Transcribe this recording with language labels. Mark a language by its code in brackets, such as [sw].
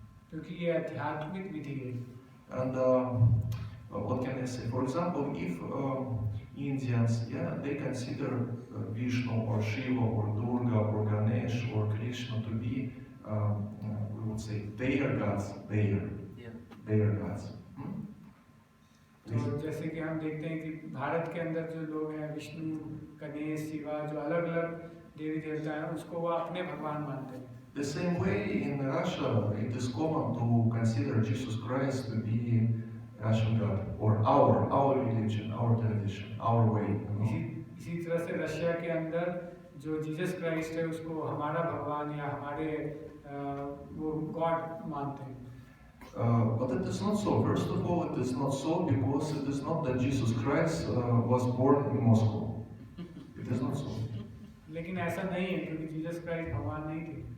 [hi] क्योंकि ये आध्यात्मिक विधि है। [en] And what can I say? For example, if Indians, they consider Vishnu or Shiva or Durga or Ganesh or Krishna to be, we would say, their gods, their gods. [hi] तो जैसे कि हम देखते हैं कि भारत के अंदर जो लोग हैं, विष्णु, गणेश, शिवा, जो अलग अलग देवी देवता हैं, उसको वो अपने भगवान मानते हैं। [en] The same way in Russia, it is common to consider Jesus Christ to be Russian God, or our religion, our tradition, our way. [hi] इसी तरह से रशिया के अंदर जो जीसस क्राइस्ट है उसको हमारा भगवान या हमारे वो गॉड मानते हैं। [en] But it is not so. First of all, it is not so because it is not that Jesus Christ was born in Moscow. It is not so. [hi] लेकिन ऐसा नहीं है क्योंकि जीसस क्राइस्ट भगवान नहीं थे।